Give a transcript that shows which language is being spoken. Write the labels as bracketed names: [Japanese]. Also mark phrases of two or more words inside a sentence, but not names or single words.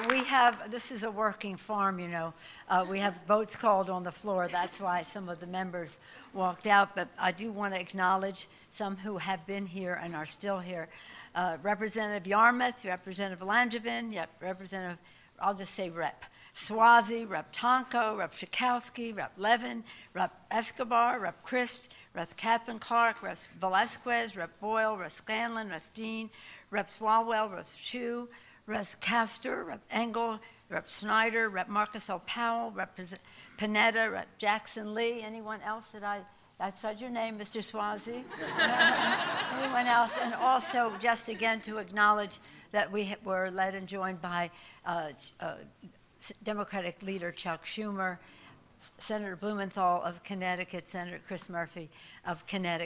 [English] This is a working farm, you know. We have votes called on the floor. That's why some of the members walked out. But I do want to acknowledge some who have been here and are still here. Representative Yarmouth, Representative Langevin, Representative, I'll just say Rep. Swazi, Rep. Tonko, Rep. Schakowsky, Rep. Levin, Rep. Escobar, Rep. Christ, Rep. Catherine Clark, Rep. Velasquez, Rep. Boyle, Rep. Scanlon, Rep. Dean, Rep. Swalwell, Rep. Chu, Rep. Castor, Rep. Engel, Rep. Snyder, Rep. Marcus L. Powell, Rep. Panetta, Rep. Jackson Lee. Anyone else that I said your name, Mr. Swazi? Anyone else? And also, just again to acknowledge that we were led and joined by Democratic leader Chuck Schumer, Senator Blumenthal of Connecticut, Senator Chris Murphy of Connecticut.